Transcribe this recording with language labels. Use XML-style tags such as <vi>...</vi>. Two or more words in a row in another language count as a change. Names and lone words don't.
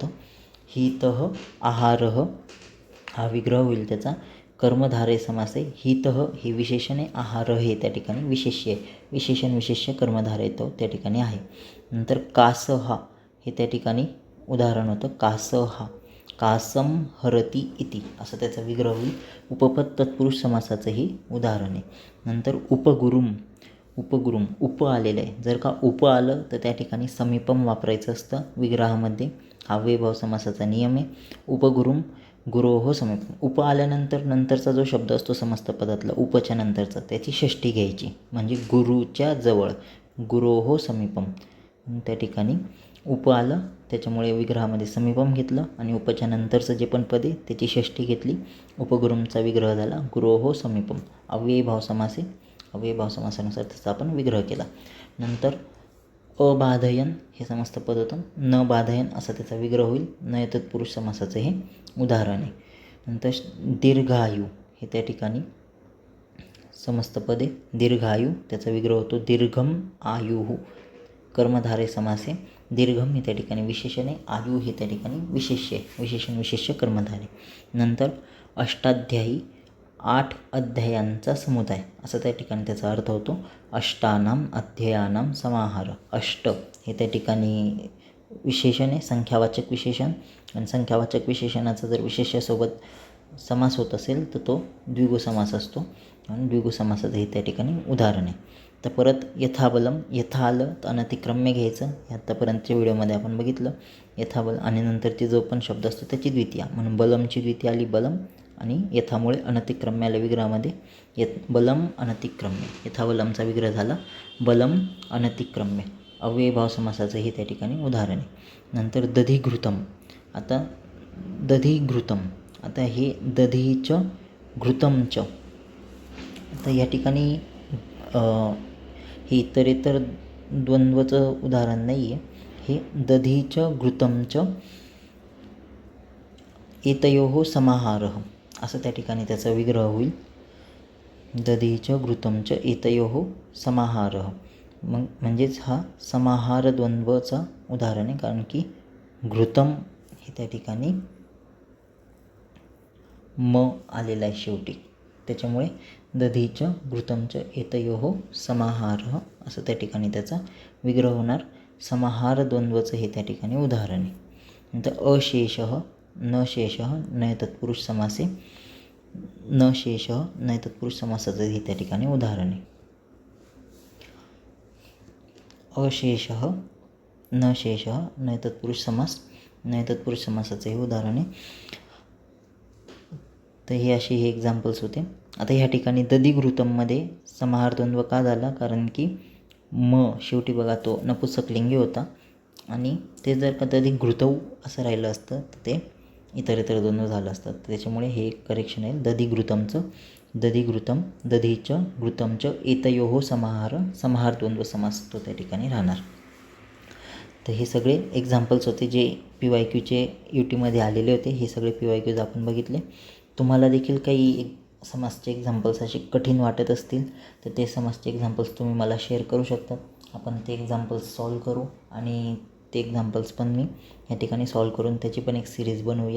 <sa>हितः आहारः</sa> <mr>हा विग्रह होईल त्याचा. कर्मधारय समास आहे. हितः हे विशेषण आहे, आहार हे त्या ठिकाणी विशेष्य आहे. विशेषण विशेष्य कर्मधारय तो त्या ठिकाणी आहे. नंतर कासहा हे त्या ठिकाणी उदाहरण होतं. कासहा</mr> <sa>कासम हरती इति</sa> <mr>असं त्याचा विग्रह होईल. उपपद तत्पुरुष समासाचंही उदाहरण आहे. नंतर उपगुरुम उप आलेलं आहे. जर का उप आलं तर त्या ठिकाणी समीपम वापरायचं असतं विग्रहामध्ये. हा वैभव समासाचा नियम आहे.</mr> <sa>उपगुरुम गुरोहो समीपम.</sa> <mr>उप आल्यानंतर नंतरचा जो शब्द असतो समस्त पदातला उपच्या नंतरचा त्याची षष्ठी घ्यायची, म्हणजे गुरुच्या जवळ</mr> <sa>गुरोहो समीपम.</sa> <mr>त्या ठिकाणी उप आलं त्याच्यामुळे विग्रहामध्ये समीपम घेतलं आणि उपच्या नंतरचं जे पण पद आहे त्याची षष्ठी घेतली. उपगुरुमचा विग्रह झाला</mr> <sa>गुरोहो समीपम.</sa> <mr>अव्ययीभाव समास आहे. अव्ययीभाव समासानुसार त्याचा आपण विग्रह केला. नंतर अबाधयन हे समस्त पद होतं.</mr> <sa>न बाधयन</sa> <mr>असा त्याचा विग्रह होईल. न तत्पुरुष समासाचं हे उदाहरण आहे. नंतर दीर्घायू हे त्या ठिकाणी समस्त पदे. दीर्घायू त्याचा विग्रह होतो</mr> <sa>दीर्घम आयुः.</sa> <mr>कर्मधारय समास आहे. दीर्घम हे त्या ठिकाणी विशेषण आहे, आयु हे त्या ठिकाणी विशेष्य आहे. विशेषण विशेष्य कर्मधारय. नंतर अष्टाध्यायी 8 अध्यायांचा समुदाय असा त्या ठिकाणी त्याचा अर्थ होतो.</mr> <sa>अष्टानाम अध्यायानाम समाहार.</sa> <mr>अष्ट हे त्या ठिकाणी विशेषण आहे, संख्यावाचक विशेषण. आणि संख्यावाचक विशेषणाचा जर विशेष्यासोबत समास होत असेल तर तो द्विगु समास असतो, आणि द्विगु समासाचं हे त्या ठिकाणी उदाहरण आहे. तर परत यथाबलम, यथा आलं तर अनतिक्रम्य घ्यायचं. हे आत्तापर्यंतच्या व्हिडिओमध्ये आपण बघितलं. यथाबल आणि नंतरची जो पण शब्द असतो त्याची द्वितीया, म्हणून बलमची द्वितीया आली बलम, आणि यथामुळे अनतिक्रम्य आलं विग्रहामध्ये.</mr> <sa>बलम अनतिक्रम्य,</sa> <mr>यथाबलमचा विग्रह झाला</mr> <sa>बलम अनतिक्रम्य.</sa> <mr>अव्ययीभाव समासाचं हे त्या ठिकाणी उदाहरण आहे. नंतर दधिघृतम. आता दधिघृतम, आता हे</mr> <sa>दधीच घृतमच.</sa> <mr>आता या ठिकाणी हे इतरेतर द्वंद्वचं उदाहरण नाही आहे. हे</mr> <sa>दधीच घृतमच एतयोः समाहारः</sa> <mr>असं त्या ठिकाणी त्याचा विग्रह होईल.</mr> <sa>दधीच घृतमच एतयोः समाहारः.</sa> <mr>मग म्हणजेच हा समाहार द्वंद्वचा उदाहरण आहे, कारण की घृतम हे त्या ठिकाणी म आलेला आहे शेवटी, त्याच्यामुळे</mr> <sa>दधीच घृतमच एतयोः समाहारः</sa> <mr>असं त्या ठिकाणी त्याचा विग्रह होणार. समाहार द्वंद्वचं हे त्या ठिकाणी उदाहरण आहे.</mr> <sa>नंतर अशेषः न शेषः नय तत्पुरुष समासे. न शेषः</sa> <mr>नय तत्पुरुष समासाचं हे त्या ठिकाणी उदाहरण आहे.</mr> <sa>अशेषः न शेषः</sa> <mr>नय तत्पुरुष समास, नय तत्पुरुष समासाचं हे उदाहरण आहे. तर हे असे हे एक्झाम्पल्स होते. आता ह्या ठिकाणी दधिघृतममध्ये समाहार द्वंद्व का झाला, कारण की म शेवटी बघा तो नपुंसकलिंगी होता, आणि ते जर का दधिघृतौ असं राहिलं असतं तर ते इतर द्वंद्व झालं असतं. त्याच्यामुळे हे एक करेक्शन आहे. दधिघृतमचं दधिघृतम</mr> <sa>दधीच घृतमच एतयोः समाहार</sa> <mr>द्वंद्व समास तो त्या ठिकाणी राहणार. तर हे सगळे एक्झाम्पल्स होते जे PYQचे यूट्यूबमध्ये आलेले होते. हे सगळे PYQज आपण बघितले. तुम्हाला देखील काही समासचे एक्झाम्पल्स असे कठीण वाटत असतील तर ते समासचे एक्झाम्पल्स तुम्ही मला शेअर करू शकता. आपण ते एक्झाम्पल्स सॉल्व करू, आणि ते एक्झाम्पल्स पण मी या ठिकाणी सॉल्व करून त्याची पण एक सिरीज बनवूयात.</mr>